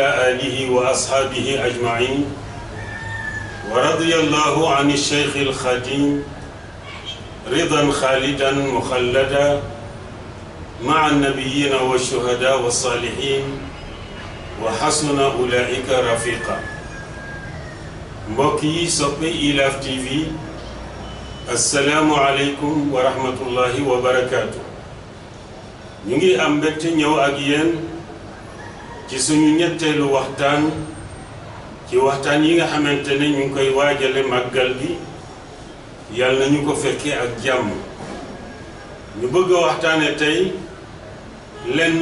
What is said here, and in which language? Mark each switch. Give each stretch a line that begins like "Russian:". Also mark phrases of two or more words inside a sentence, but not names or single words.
Arabic: آله وأصحابه أجمعين ورضي الله عن الشيخ الخديم رضا خالدا مخلدا مع النبيين والشهداء والصالحين وحسن أولئك رفيقا
Wolof: mbokki soppe ILAF TV
Arabic: السلام عليكم ورحمة الله و
Wolof: barakaatu ñu ngi am mbégte ñëw ak yéen ci suñu ñetteelu waxtaan ci waxtaan yi nga xamante ne ñu ngi koy waajale màggal gi yàlla nañu ko fekkee ak jàmm ñu bëgg a waxtaane tey lenn